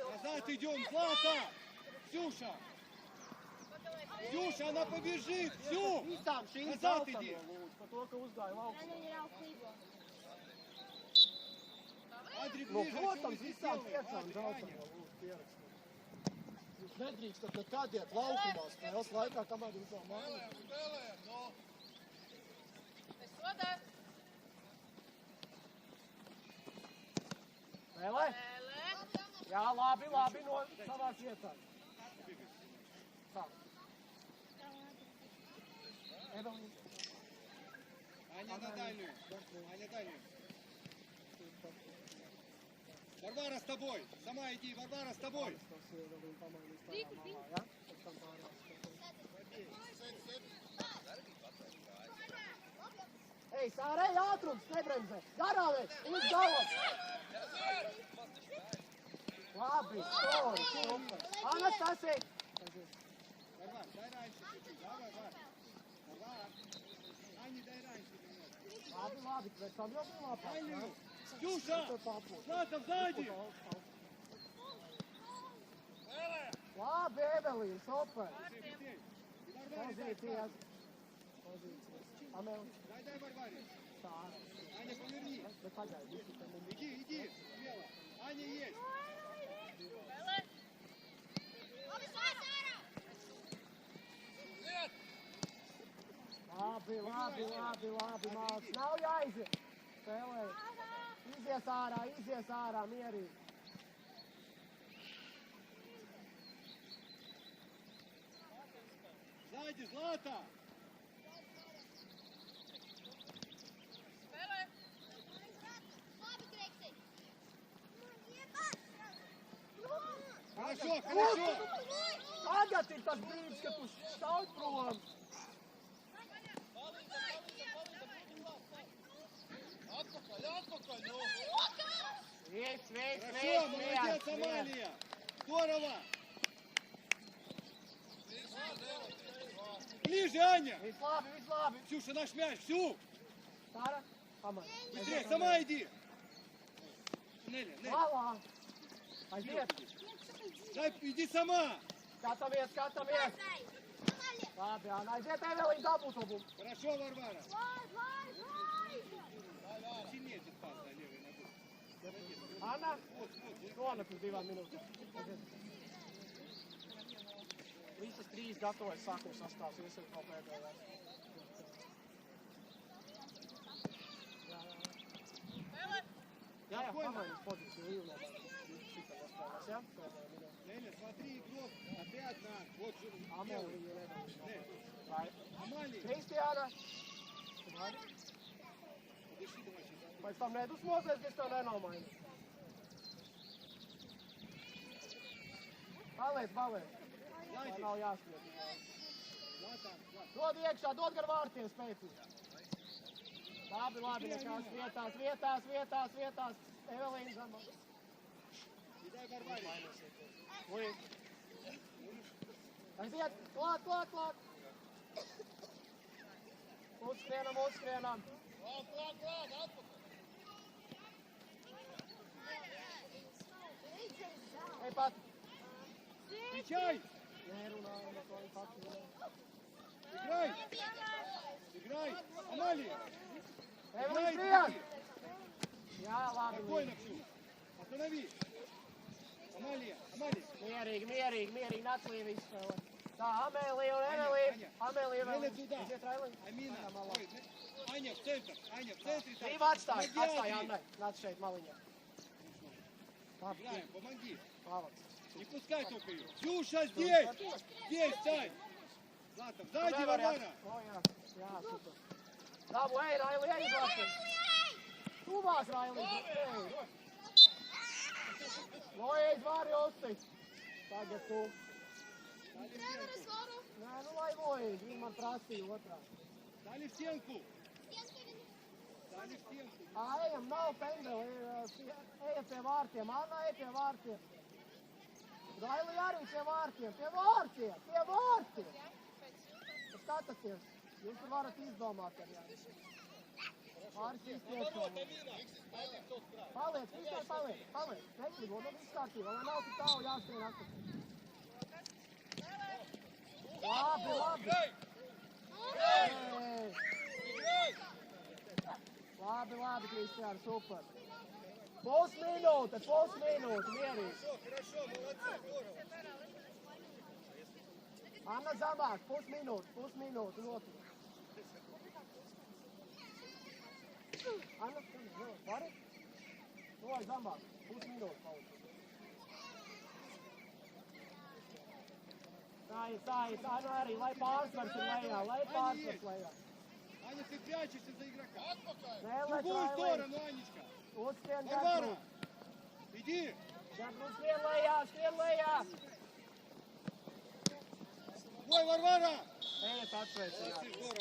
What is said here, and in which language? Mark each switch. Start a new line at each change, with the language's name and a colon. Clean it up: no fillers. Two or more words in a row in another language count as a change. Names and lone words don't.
Russian: Назад идем, Злата! Ксюша! Ксюша, она побежит! Всю!
Latvian: Visām šīm
Russian: Назад
Latvian: zeltam
Russian: иди!
Latvian: lūdzu, par to, ka uzgāja laukā.
Russian: Адри,
Latvian: Nu,
Russian: ближе,
Latvian: protams,
Russian: что вы здесь
Latvian: visām
Russian: делаете?
Latvian: piecām
Russian: Адри,
Latvian: zeltam
Russian: Аня.
Latvian: lūdzu pierakstīt. Jūs nedrīkstat nekad iet laukumā spēles laikā, kamēr jūs vēl mājāt. Spēlē? Jā, labi, labi, no savās vietās. Tā. Evelīna.
Russian: Аня на дальнюю. Аня дальнюю. Варвара с тобой. Сама иди, Варвара с тобой.
Latvian: Tas Evelīna pamainīs tajā malā, ja? Pēc tam pārējās. Ei, Sārei, ātrums, nebremzē. Garāvē, uz galvas. Labi, stori, super. Anastasija.
Russian: Варвар, дай раньше чуть-чуть. Да, Варвар. Варвар. Ане, дай раньше немного.
Latvian: Labi, labi, pēc tam jau bija labāk, ja?
Russian: Аню. Ксюша!
Latvian: Tur papūs.
Russian: Злата, сзади!
Latvian: Labi, Evelīna, super.
Russian: Быстрей. И Варваре дай
Latvian: Pozīcijas.
Russian: сразу.
Latvian: Pozīcijas. Amel,
Russian: Дай Варваре.
Latvian: Sāra.
Russian: Аня, поверни.
Latvian: Bet pagaidi, visi te mums.
Russian: Иди, смело. Аня есть.
Latvian: Labi, labi, labi, labi, māc. Nav jāiziet. Spēlē. Izies ārā, mierīgi.
Russian: Сзади, Злата. Хорошо, хорошо.
Latvian: Tagad ir tas brīdis, kad tu šauj prom. Viss,
Russian: Хорошо, молодец, Амалия. Здорово. Ближе, Аня.
Latvian: Viss labi.
Russian: Ксюша, наш мяч, всю.
Latvian: Sāra, pamani.
Russian: Быстрее, сама иди. Неля,
Latvian: Malā. Aiziet.
Russian: дай, иди сама.
Latvian: Skatāmies. Labi, Anna, aiziet, Evelīna, dabūt to bumbu.
Russian: Хорошо, Варвара. Сильнее этот пас, да, левой ногой.
Latvian: Anna,
Russian: Вот.
Latvian: nonākus 2 minūtes. Visas 3 gatavojas sākuma sastāvs, iesiet vēl pēdējās. Jā, pamainīs pozīciju līnumā. Šitā nospēlēs, ja? Pēdējā minūte.
Russian: Неля, смотри, игрок, опять на. Вот же.
Latvian: Amelija nedarīs.
Russian: Нель,
Latvian: Vai.
Russian: Амалия.
Latvian: Kristiāna.
Russian: Подыши, давай сейчас.
Latvian: Pēc tam nedusmosies, ka es tev nenomainu. Paliec. Lai nav jāsliet. Злата, Dod iekšā, dod gar vārtiem spēcīgi. Labi, nekas vietās. Evelīna zama.
Russian: и дай Варваре.
Latvian: Ui. Aiziet, klāt. Uzskrienam. Ej, pat.
Russian: Встречай!
Latvian: Nerunājam, to viņi pati.
Russian: Играй! Амалия!
Latvian: Evelīna,
Russian: Играй!
Latvian: skrien! Jā, labi.
Russian: Спокойно, Ксю! Останови! Амалия!
Latvian: Mierīgi, nāc līdzi spēlē. Tā, Amēlija un Evelīna. Amēlija vēl.
Russian: Неля туда!
Latvian: Iziet, Railīna.
Russian: Амина!
Latvian: Jā, malā.
Russian: Ой, Аня, в центр! Аня, в центре! там.
Latvian: Brīvā atstāj
Russian: Помоги,
Latvian: Annai. Nāc šeit maliņā. Labi,
Russian: Играем, помоги!
Latvian: pavac.
Russian: Не пускай только ее! Ксюша, здесь! Здесь, стай! Злата, сзади, Варвара!
Latvian: O, jā, super. Labu, ej, Railija, ej, Zlatien. Tuvās, Railija. Ej. Lojies, vari uztic. Tagad tu. Nē, nu lai lojies. Viņi man prasīja otrā.
Russian: Дали в стенку! Дали в стенку!
Latvian: Ejam, nav pendeli. Ejiet pie vārtiem. Anna, ej pie vārtiem. Railija arī pie vārtiem. Pie vārtiem. Skatāties. Jūs tur varat izdomāt ar jā. Pāris iztiekšā. Paliec, vispār paliec. Neklibo, nu viss kārtībā, lai nav tik tālu jāskrien atpakaļ. Labi. Labi, Kristiāna, super. Pusminūte, mierīgi.
Russian: Хорошо, молодцы, здорово.
Latvian: Anna zamāk, pusminūte, un otru. Anna, vari? Vai zamāk, pusminūte palika. Tā ir, Anna arī, lai pārsvars ir lejā,
Russian: Аня, ты прячешься за игрока.
Latvian: Nē,
Russian: В
Latvian: lai
Russian: другую
Latvian: trāj
Russian: сторону, Анечка.
Latvian: Uzskrien
Russian: Варвара,
Latvian: Gertrūd.
Russian: иди.
Latvian: Gertrūd, skrien lejā.
Russian: Ой, Варвара.
Latvian: Ejiet atsveicināt.
Russian: Молодцы, здорово.